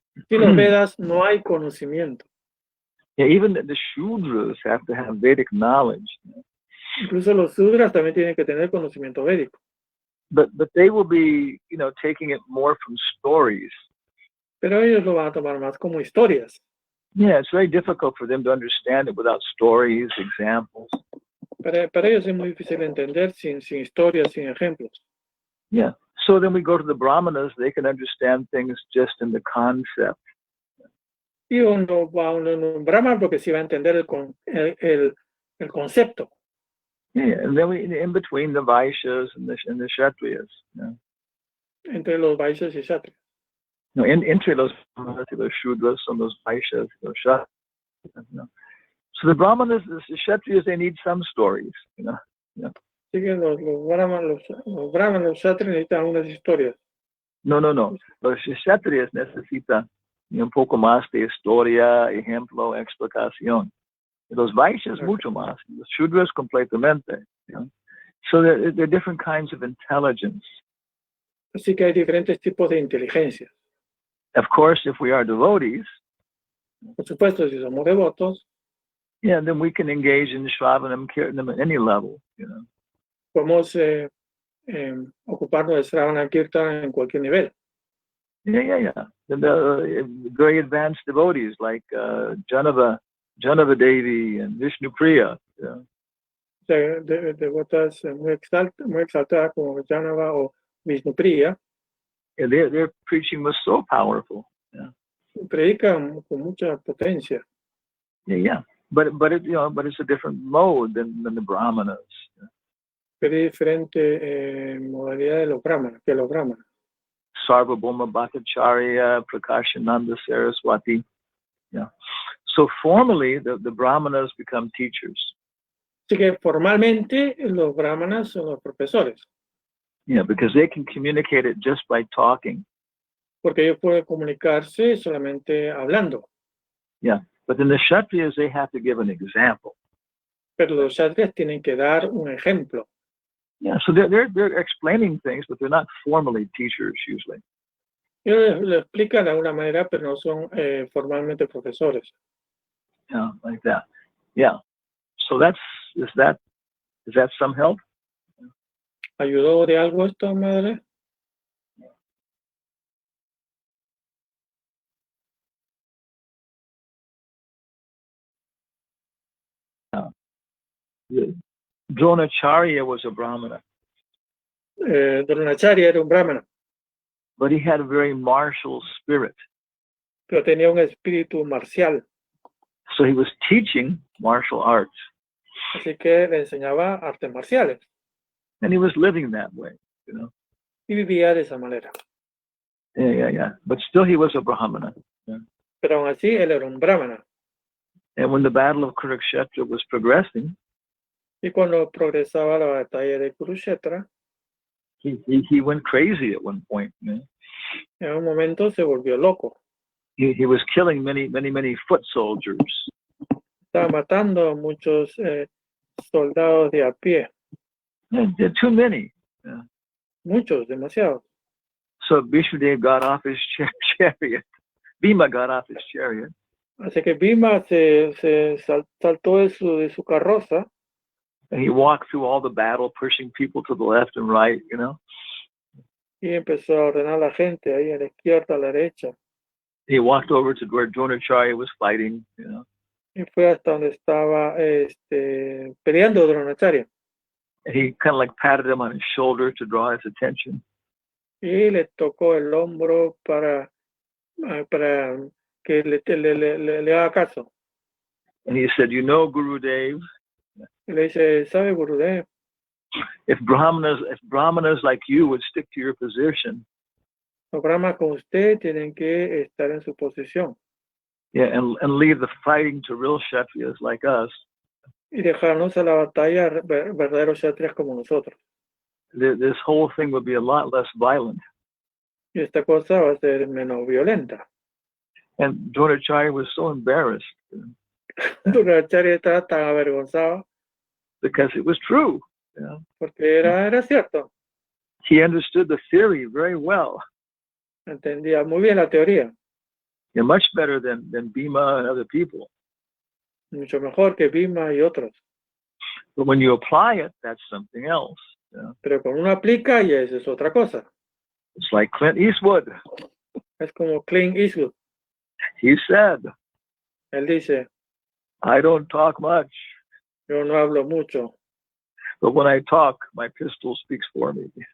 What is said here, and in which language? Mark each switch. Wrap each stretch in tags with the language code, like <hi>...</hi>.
<es>Sin los Vedas no hay conocimiento.</es> <en>Yeah, even the Shudras have to have Vedic knowledge.</en> <es>Incluso los Sudras también tienen que tener conocimiento védico.</es> <en>But they will be, taking it more from stories.</en> <es>Pero ellos lo van a tomar más como historias.</es> <en>Yeah, it's very difficult for them to understand it without stories, examples.</en> <es>Para ellos es muy difícil entender sin historias, sin ejemplos.</es> <en>Yeah. So then we go to the Brahmanas, they can understand things just in the concept.</en> <es>Y uno va a un Brahman porque sí va a entender el concepto.</es> <en>Yeah, and then we in between the Vaishyas and the Kshatriyas. Yeah.</en> <es>Entre los Vaishyas y Kshatriyas. No, entre los Brahmanas y los Shudras son los Vaishyas y los Kshatriyas.</es> <en>So the Brahmanas, the Kshatriyas, they need some stories. Yeah.</en> <es>Así que los Brahmanas, los Kshatriyas necesitan unas historias. No. Los Kshatriyas necesitan un poco más de historia, ejemplo, explicación. Los Vaishyas mucho más. Los Shudras completamente.</es> <en>So there are different kinds of intelligence.</en> <es>Así que hay diferentes tipos de inteligencia.</es> <en>Of course, if we are devotees,</en> <es>por supuesto, si somos devotos,</es> <en>yeah, then we can engage in Shravanam, Kirtanam at any level.</en> <es>Podemos ocuparnos de Shravana Kirtan en cualquier nivel.</es> <en>Yeah. The very advanced devotees like Janava Devi and Vishnu Priya. Yeah.</en> <es>Devotas muy exaltadas como Janava o Vishnu Priya.</es> <en>Yeah, their preaching was so powerful. Yeah.</en> <es>Predican con mucha potencia.</es> <en>Yeah. But it's a different mode than the Brahmanas. Yeah.</en> <es>Pero es diferente modalidad de los Brahmanas que los Brahmanas.</es> <en>Sarvabhauma Bhattacharya, Prakashananda Saraswati. Yeah. So formally, the Brahmanas become teachers.</en> <es>Así que formalmente los Brahmanas son los profesores.</es> <en>Yeah, because they can communicate it just by talking.</en> <es>Porque ellos pueden comunicarse solamente hablando.</es> <en>Yeah, but then the Kshatriyas, they have to give an example.</en> <es>Pero los Kshatriyas tienen que dar un ejemplo.</es> <en>Yeah, so they're explaining things, but they're not formally teachers usually.</en> <es>Ellos lo explican de alguna manera, pero no son formalmente profesores.</es> <en>Yeah, like that. Yeah. So is that some help?</en> <es>¿Ayudó de algo esto, madre?</es> <en>Dronacharya was a Brahmana.</en> <es>Dronacharya era un Brahmana.</es> <en>But he had a very martial spirit.</en> <es>Pero tenía un espíritu marcial.</es> <en>So he was teaching martial arts.</en> <es>Así que le enseñaba artes marciales.</es> <en>And he was living that way,</en> <es>Y vivía de esa manera.</es> <en>Yeah. But still he was a Brahmana. Yeah.</en> <es>Pero aún así él era un Brahmana.</es> <en>And when the battle of Kurukshetra was progressing,</en> <es>y cuando progresaba la batalla de Kurukshetra,</es> <en>he went crazy at one point. Man.</en> <es>En un momento se volvió loco.</es> <en>He was killing many foot soldiers.</en> <es>Estaba matando a muchos soldados de a pie.</es> <en>Yeah, too many. Yeah.</en> <es>Muchos, demasiados.</es> <en>So Vishnudev got off his chariot. Bhima got off his chariot.</en> <es>Así que Bhima se saltó de su carroza.</es> <en>And he walked through all the battle, pushing people to the left and right,</en> <es>Y empezó a ordenar a la gente ahí a la izquierda, a la derecha.</es> <en>He walked over to where Dronacharya was fighting,</en> <es>Y fue hasta donde estaba peleando Dronacharya.</es> <en>And he kind of like patted him on his shoulder to draw his attention.</en> <es>Y le tocó el hombro para que le haga caso.</es> <en>And he said, Gurudev,</en> <es>Y le dice, ¿sabe, Gurudev?</es> <en>If Brahmanas like you would stick to your position.</en> <es>Los brahmanas como usted tienen que estar en su posición.</es> <en>Yeah, and leave the fighting to real Kshatriyas like us.</en> <es>Y dejarnos a la batalla verdaderos Kshatriyas como nosotros.</es> <en>This whole thing would be a lot less violent.</en> <es>Y esta cosa va a ser menos violenta.</es> <en>And Dronacharya was so embarrassed.</en> <es>Dronacharya estaba tan avergonzado.</es> <en>because it was true. You know?</en> <es>Porque era cierto.</es> <en>He understood the theory very well.</en> <es>Entendía muy bien la teoría.</es> <en>And much better than Bhima and other people.</en> <es>Mucho mejor que Bhima y otros.</es> <en>But when you apply it, that's something else. You know?</en> <es>Pero cuando uno aplica, ya eso es otra cosa.</es> <en>It's like Clint Eastwood.</en> <es>Es como Clint Eastwood.</es> <en>He said,</en> <es>Él dice,</es> <en>I don't talk much,</en> <es>yo no hablo mucho,</es> <en>but when I talk, my pistol speaks for me.</en>